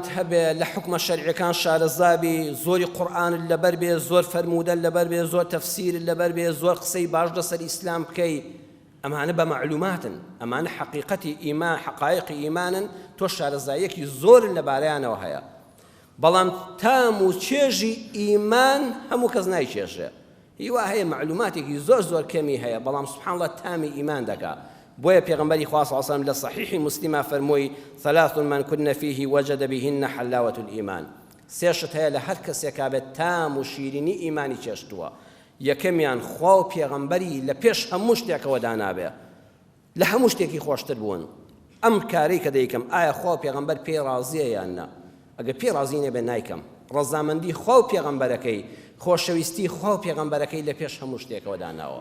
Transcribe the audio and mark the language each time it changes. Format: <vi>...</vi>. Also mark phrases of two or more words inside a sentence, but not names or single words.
<ckb>هەبێ لە حکمە شەرعیەکان شارەزابی زۆری قورئانت لەبەر بێ زۆر فەرمودەن لەبەر بێ زۆر تەفسیرت لەبەر بێ زۆر قسەی باش لەسەر ئیسلام بکەی ئەمانە بە معلوماتن ئەمانە حقیقەتی ئیمان حقایقی ئیمانن تۆ شارەزاییەکی زۆر لەبارەیانەوە هەیە بەڵام تام و چێژی ئیمان هەموو کەس نایچێژێ هیوا هەیە معلوماتێکی زۆر زۆر کەمی هەیە بەڵام</ckb> <ar>سبحان الله</ar> <ckb>تامی ئیمان دەکا بۆیە پێغەمبەری خوا</ckb> <ar>صلی الله علیه و سلم</ar> <ckb>لە صحیحی مسلمە فەرمووی</ckb> <ar>ثلاث من كن فيه وجد بهن حلاوة الإيمان</ar> <ckb>سێشت هەیە لە هەر کەسێکا بێت تام و شیرینی ئیمانی چێشتووە یەکەمیان خوا و پێغەمبەری لە پێش هەموو شتێکەوە دانابێ لە هەموو شتێکی خۆشتر بوون ئەم کارەی کە دەیکەم ئایا خوا و پێغەمبەر پێی ڕازیە یان نا ئەگەر پێی ڕازی نەبێ نایکەم ڕەزامەندی خوا و پێغەمبەرەکەی خۆشەویستی خوا و پێغەمبەرەکەی لە پێش هەموو شتێکەوە داناوە</ckb>